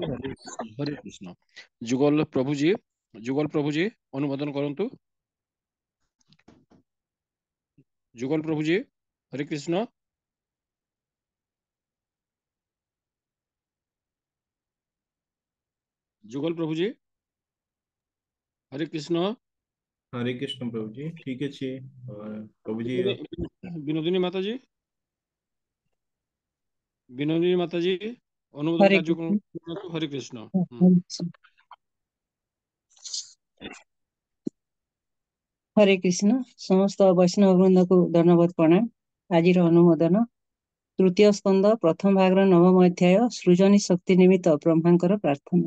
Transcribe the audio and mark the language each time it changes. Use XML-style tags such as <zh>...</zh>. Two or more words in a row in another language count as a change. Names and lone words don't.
<or>ହରେ କୃଷ୍ଣ। ଯୁଗଲ ପ୍ରଭୁଜୀ ଅନୁମୋଦନ କରନ୍ତୁ। ଯୁଗଲ ପ୍ରଭୁଜୀ, ହରେ କୃଷ୍ଣ। ଯୁଗଲ ପ୍ରଭୁଜୀ, ହରେ କୃଷ୍ଣ।</or> <hi>हरे कृष्ण प्रभु जी। ठीक अच्छे प्रभु जी।</hi> <or>ବିନୋଦିନୀ ମାତାଜୀ, ବିନୋଦିନୀ ମାତାଜୀ ଅନୁମୋଦନ ହରେ କାର୍ଯ୍ୟକ୍ରମ କରନ୍ତୁ। ହରେ କୃଷ୍ଣ। କୃଷ୍ଣ। ହରେ କୃଷ୍ଣ। ସମସ୍ତ ବୈଷ୍ଣବ ବୃନ୍ଦକୁ ଧନ୍ୟବାଦ ପ୍ରଣାମ। ଆଜିର ଅନୁମୋଦନ ତୃତୀୟ ସ୍କନ୍ଧ ପ୍ରଥମ ଭାଗର 9ମ ଅଧ୍ୟାୟ ସୃଜନୀ ଶକ୍ତି ନିମିତ୍ତ ବ୍ରହ୍ମାଙ୍କର ପ୍ରାର୍ଥନା।</or>